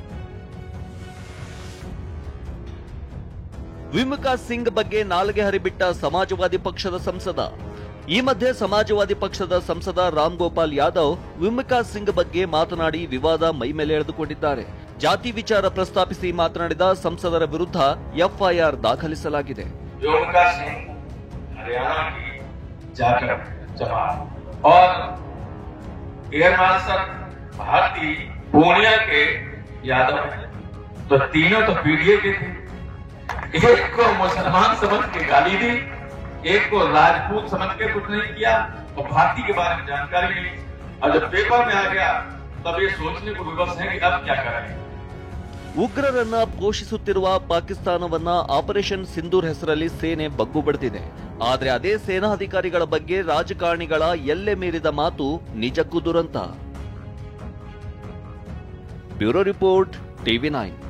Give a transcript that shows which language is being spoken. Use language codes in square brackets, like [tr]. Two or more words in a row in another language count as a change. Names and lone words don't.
[kn] ವಿಮುಖಾ ಸಿಂಗ್ ಬಗ್ಗೆ ನಾಲಿಗೆ ಹರಿಬಿಟ್ಟ ಸಮಾಜವಾದಿ ಪಕ್ಷದ ಸಂಸದ. ಈ ಮಧ್ಯೆ ಸಮಾಜವಾದಿ ಪಕ್ಷದ ಸಂಸದ ರಾಮ್ ಗೋಪಾಲ್ ಯಾದವ್ ವಿಮುಖಾ ಸಿಂಗ್ ಬಗ್ಗೆ ಮಾತನಾಡಿ ವಿವಾದ ಮೈಮೇಲೆ ಎಳೆದುಕೊಂಡಿದ್ದಾರೆ. ಜಾತಿ ವಿಚಾರ ಪ್ರಸ್ತಾಪಿಸಿ ಮಾತನಾಡಿದ ಸಂಸದರ ವಿರುದ್ಧ ಎಫ್ಐಆರ್ ದಾಖಲಿಸಲಾಗಿದೆ. [hi] विमुखा सिंह हरियाणा की जाकर जमात और एयर मार्शल भारती पूर्णिया के यादव हैं, तो तीनों तो पीडीए के थे। एक को मुसलमान समझ के गाली दी, एक को राजपूत समझ के कुछ नहीं किया, और भारती के बारे में जानकारी नहीं। और जब पेपर में आ गया तब ये सोचने को विवश है कि अब क्या करें। [kn] ಉಗ್ರರನ್ನ ಪೋಷಿಸುತ್ತಿರುವ ಪಾಕಿಸ್ತಾನವನ್ನ ಆಪರೇಷನ್ ಸಿಂಧೂರ್ ಹೆಸರಲ್ಲಿ ಸೇನೆ ಬಗ್ಗು ಬಡಿದಿದೆ. ಆದರೆ ಅದೇ ಸೇನಾಧಿಕಾರಿಗಳ ಬಗ್ಗೆ ರಾಜಕಾರಣಿಗಳ ಎಲ್ಲೆ ಮೀರಿದ ಮಾತು ನಿಜಕ್ಕೂ ದುರಂತ. [en] bureau report, [kn] TV9.